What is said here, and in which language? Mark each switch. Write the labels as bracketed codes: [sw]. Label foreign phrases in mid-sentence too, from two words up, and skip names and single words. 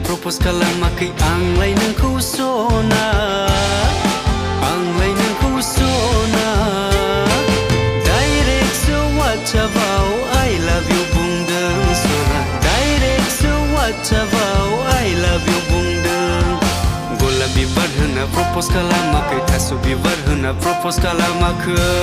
[brx] propose खालामाखै आंलाय नोंखौ सना आंलाय नोंखौ सना डाइरेक्ट सो वाट्सएपआव [en] I love you [brx] बुंदों सना डाइरेक्ट सो वाट्सएपआव [en] I love you [brx] बुंदों गलाप बिबार होना propose खालामाखै थास' बिबार होना propose खालामाखै